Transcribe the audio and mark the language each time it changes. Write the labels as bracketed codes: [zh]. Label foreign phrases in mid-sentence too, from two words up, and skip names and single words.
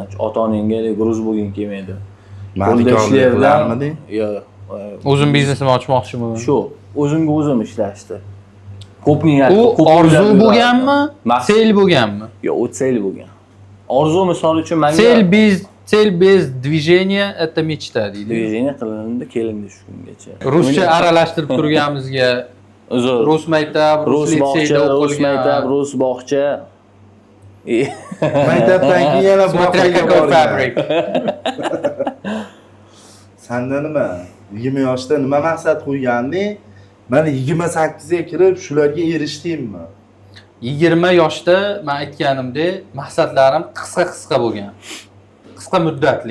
[uz] Ota-onangga gruz bo'lgin kelmaydi. Qo'lda ishlardim. Yo. O'zim biznesimni ochmoqchiman. Shu, o'zimga o'zim ishlashdi. Ko'p niyat, U ko'p orzu o'ylar bo'lganmi? yurardim. Sel bo'lganmi? Yo'q, u sel bo'lgan. Orzu misol uchun menga [ru] Цель без движения это mечта deydi. [uz] движение qilindi kelindi shu kungacha. Ruscha aralashtirib turganimizga Uzr. rus maktab, rus litseyda rus o'qilgan. maktab, rus bog'cha. Maktabdan keyin yana [ru] Смотря какой фабрик. [uz] Sanda nima? 20 yoshda nima maqsad qo'yganding? Mana 28 ga kirib shularga erishdingmi? 20 yoshda men aytganimdek maqsadlarim qisqa bo'lgan. Qisqa muddatli.